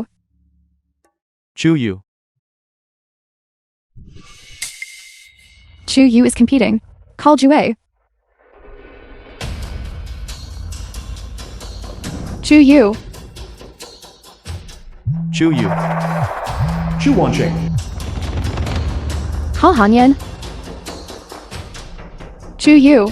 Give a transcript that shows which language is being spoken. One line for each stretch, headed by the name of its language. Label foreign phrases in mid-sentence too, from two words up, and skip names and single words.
English: Chu Yu. Chu Yu is competing. Call Jue. Chu Yu. Chu Yu. Chu Wanqing. Call Hanyan. Chu Yu.